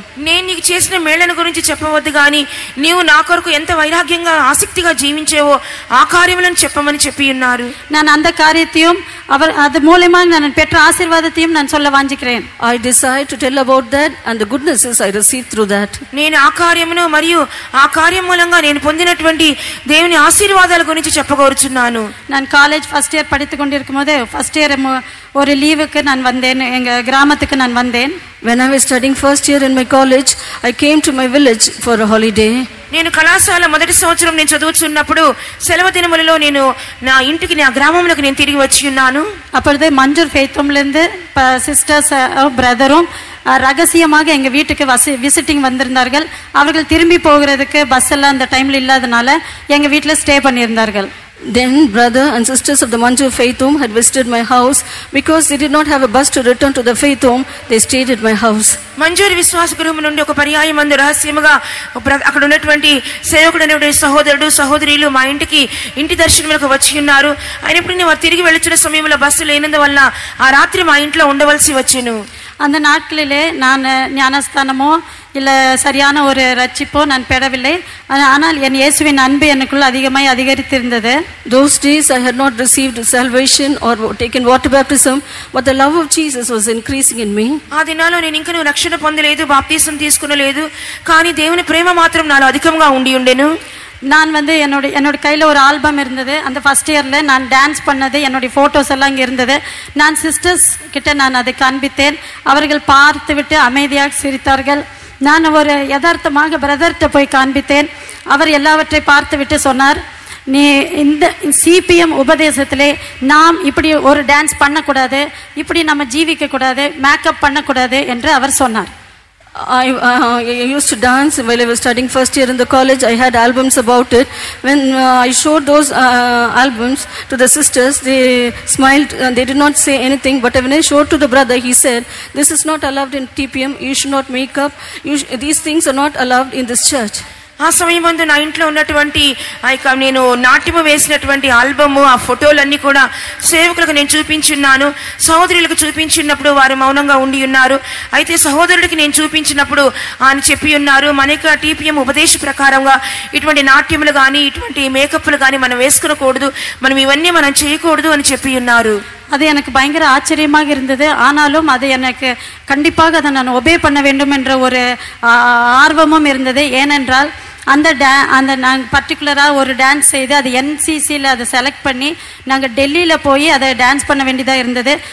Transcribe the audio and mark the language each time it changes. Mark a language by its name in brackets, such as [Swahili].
[Telugu] నేను నీకు చేసిన మేళ్లను గురించి చెప్పవద్దు కానీ నీవు నా కొరకు ఎంత వైరాగ్యంగా ఆసక్తిగా జీవించేవో ఆ కార్యములను చెప్పమని చెప్పి ఉన్నారు. [Tamil] நான் அந்த காரியத்தையும் அது மூலமாக நான் பெற்ற ஆசீர்வாதத்தையும் நான் சொல்ல வாஞ்சிக்கிறேன். [English] I decide to tell about that and the goodnesses I received through that. [Telugu] నేను ఆ కార్యమును మరియు ఆ కార్యం మూలంగా నేను పొందినటువంటి దేవుని ఆశీర్వాదాల గురించి చెప్పగోరుచున్నాను. [Tamil] நான் காலேஜ் ஃபர்ஸ்ட் இயர் படித்துக் கொண்டிருக்கும் போது ஃபர்ஸ்ட் இயர் ஒரு லீவுக்கு நான் வந்தேன். எங்க கிராமத்துக்கு நான் வந்தேன். [English] When I was studying first year in my college, I came to my village for a holiday. [Telugu] నేను కళాశాల మొదటి సంవత్సరం నేను చదువుతున్నప్పుడు సెలవు దినములలో నేను నా ఇంటికి నా గ్రామంలోకి నేను తిరిగి వచ్చి ఉన్నాను. [Tamil] அப்பொழுது மஞ்சூர் ஃபெய்த்தோம்லேருந்து சிஸ்டர்ஸ் பிரதரும் ரகசியமாக எங்கள் வீட்டுக்கு விசிட்டிங் வந்திருந்தார்கள். அவர்கள் திரும்பி போகிறதுக்கு பஸ் எல்லாம் அந்த டைமில் இல்லாதனால எங்கள் வீட்டில் stay பண்ணியிருந்தார்கள். [English] Then brother and sisters of the Manjur Faith Home had visited my house. Because they did not have a bus to return to the Faith Home, they stayed at my house. [Telugu] మంజూరి విశ్వాస గృహం నుండి ఒక పర్యాయం మందు రహస్యముగా అక్కడ ఉన్నటువంటి సేవకుడైనటువంటి సహోదరుడు సహోదరులు మా ఇంటి దర్శనములకు వచ్చి ఉన్నారు. అయినప్పుడు వారు తిరిగి వెళ్తున్న సమయంలో బస్సు లేనందువల్ల ఆ రాత్రి మా ఇంట్లో ఉండవలసి వచ్చెను. [Tamil] அந்த நாட்களிலே நான் ஞானஸ்தானமோ இல்லை சரியான ஒரு ரட்சிப்போ நான் பெறவில்லை. ஆனால் என் இயேசுவின் அன்பு எனக்குள் அதிகமாய் அதிகரித்திருந்தது. [English] Those days I had not received salvation or taken water baptism, but the love of Jesus was increasing in me. [Telugu] ఆ దినాల్లో నేను ఇంకా రక్షణ పొందలేదు, బాప్తిసం తీసుకునలేదు, కానీ దేవుని ప్రేమ మాత్రం నాలో అధికంగా ఉండి ఉండెను. [Tamil] நான் என்னோட கையில் ஒரு ஆல்பம் இருந்தது. அந்த ஃபர்ஸ்ட் இயரில் நான் டான்ஸ் பண்ணது என்னுடைய ஃபோட்டோஸ் எல்லாம் இங்கே இருந்தது. நான் சிஸ்டர்ஸ் கிட்ட நான் அதை காண்பித்தேன். அவர்கள் பார்த்து விட்டு அமைதியாக சிரித்தார்கள். நான் ஒரு யதார்த்தமாக பிரதர்கிட்ட போய் காண்பித்தேன். அவர் எல்லாவற்றை பார்த்து விட்டு சொன்னார், நீ இந்த சிபிஎம் உபதேசத்திலே நாம் இப்படி ஒரு டான்ஸ் பண்ணக்கூடாது, இப்படி நம்ம ஜீவிக்க கூடாது, மேக்கப் பண்ணக்கூடாது என்று அவர் சொன்னார். [English] I used to dance while I was studying first year in the college. I had albums about it. When I showed those albums to the sisters, they smiled and they did not say anything. But when I showed to the brother, he said, this is not allowed in TPM. You should not make up. These things are not allowed in this church. [Telugu] ఆ సమయం ముందు నా ఇంట్లో ఉన్నటువంటి నేను నాట్యము వేసినటువంటి album ఆ ఫోటోలన్నీ కూడా సేవకులకు నేను చూపించున్నాను. సహోదరులకు చూపించినప్పుడు వారు మౌనంగా ఉండి ఉన్నారు. అయితే సహోదరుడికి నేను చూపించినప్పుడు ఆయన చెప్పి ఉన్నారు, మనకి టీపీఎం ఉపదేశ ప్రకారంగా ఇటువంటి నాట్యములు కానీ ఇటువంటి మేకప్లు కానీ మనం వేసుకునకూడదు, మనం ఇవన్నీ మనం చేయకూడదు అని చెప్పి ఉన్నారు. [Tamil] அது எனக்கு பயங்கர ஆச்சரியமாக இருந்தது. ஆனாலும் அது எனக்கு கண்டிப்பாக அதை நான் ஒபே பண்ண வேண்டும் என்ற ஒரு ஆர்வமும் இருந்தது. ஏனென்றால் அந்த நாங்கள் பர்டிகுலராக ஒரு டான்ஸ் செய்து அது NCCயில் அதை செலக்ட் பண்ணி நாங்கள் டெல்லியில் போய் அதை டான்ஸ் பண்ண வேண்டியதாக இருந்தது.